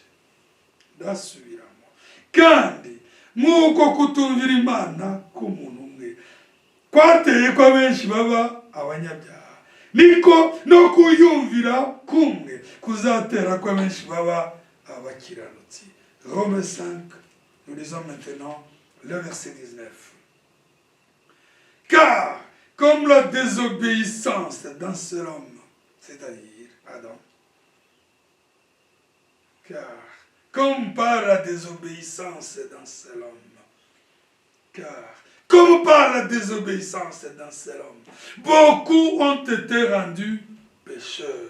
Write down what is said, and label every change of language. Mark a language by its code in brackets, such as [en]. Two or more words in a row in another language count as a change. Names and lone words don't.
[rw] Ndasubiramo. Kandi nk'uko kutumvira Imana k'umuntu umwe kwateye ko abenshi baba abanyabyaha, niko no kuyumvira kumwe kuzatera ko abenshi baba abakiranutsi. [fr] Romains 5, nous lisons maintenant le verset 19. Car comme la désobéissance d'un seul homme, c'est-à-dire Adam, car comme par la désobéissance d'un seul homme, car comme par la désobéissance d'un seul homme, beaucoup ont été rendus pécheurs.